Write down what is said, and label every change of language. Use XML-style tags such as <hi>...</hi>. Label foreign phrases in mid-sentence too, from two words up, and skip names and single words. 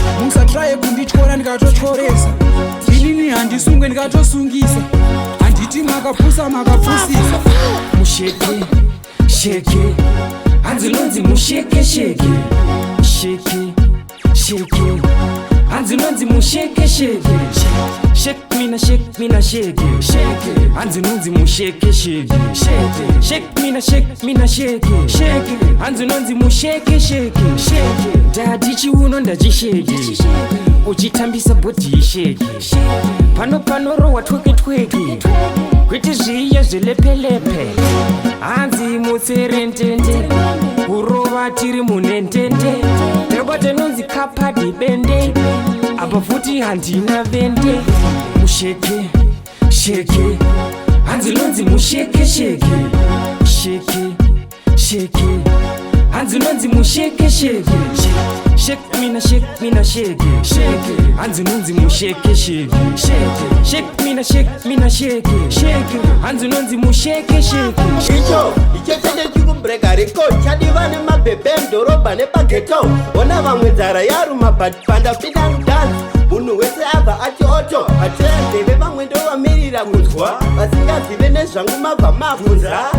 <sn>Musatraye kundityora ndikatotyoresa. Inini handisungwe ndikatosungisa. Handiti makapusa makapusisa. Musheke, sheke. Hanzi nonzi musheke, sheke. Sheke, sheke. Hanzi nonzi musheke, sheke.</sn> <en>Shake me na shake me na shake.</en> <sn>Shake. Hanzi nonzi musheke, sheke. Shake.</sn> <en>Shake me na shake me na shake.</en> <sn>Shake. Hanzi nonzi musheke, sheke. Shake. Ndati chiuno ndachisheke. Uchitambisa body isheke. Pano pano rowa tweke tweke. Kwete zviya zvelepelepe. Hanzi mutserendende. Kurova tiri munendende. Ndinobate nonzi kapadi bende. Apa futi handina vende. Musheke, sheke. Hanzi nonzi musheke, sheke. Sheke, sheke. Hanzi nonzi musheke, sheke.</sn> <en>Shake me na shake me na shake.</en> <sn>Sheke. Hanzi nonzi musheke, sheke. Sheke.</sn> <en>Shake me na shake me na sheke.</en> <sn>Sheke. Hanzi nonzi musheke, sheke. Icho, icho chete chiri kubreka record. Chadiva nemabhebhe mudhorobha nepageto. Ona vamwe nzara yaruma but panda</sn> <en>freedom dance.</en> <sn>Munhu wese abva ati oto. Atinzeve vamwe ndovamirira kunzwa. Vasingazive nezvangu mabva mabvunza.</sn>